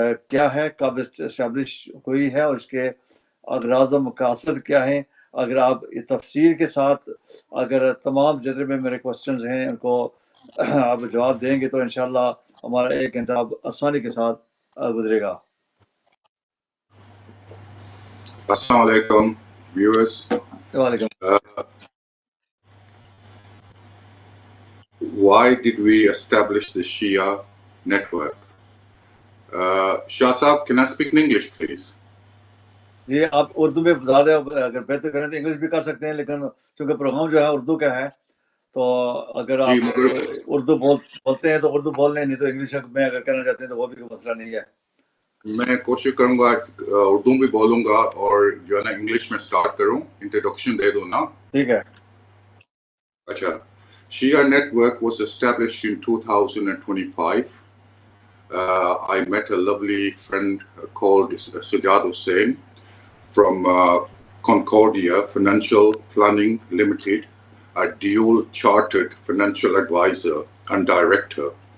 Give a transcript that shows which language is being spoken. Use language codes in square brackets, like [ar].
[ur] کیا ہے، کب اسٹیبلش ہوئی ہے، اور اس کے اغراض و مقاصد کیا ہیں۔ اگر آپ تفصیل کے ساتھ اگر تمام جتنے میں میرے کوسچنز ہیں ان کو آپ جواب دیں گے تو انشاءاللہ ہمارا 1 گھنٹہ آسانی کے ساتھ گزرے گا۔ السلام علیکم viewers. وعلیکم۔ [en] Why did we establish the Shia network? Shah Saab, can I speak in English, please? [ur] یہ آپ اردو میں زیادہ اگر بہتر کریں تو انگلش بھی کر سکتے ہیں، لیکن چونکہ پروگرام جو ہے اردو کا ہے تو اگر جی آپ مگر اردو بولتے ہیں تو اردو بول لیں، نہیں تو انگلش میں اگر کرنا چاہتے ہیں تو وہ بھی کوئی مسئلہ نہیں ہے. میں کوشش کروں گا اردو بھی بولوں گا اور جو ہے نا انگلش میں سٹارٹ کروں. انٹروڈکشن دے دوں نا. ٹھیک ہے. اچھا. [en] Shia network was established in 2025. I met a lovely friend called Sajjad Hussain from Concordia Financial Planning Limited, a dual chartered financial advisor and director.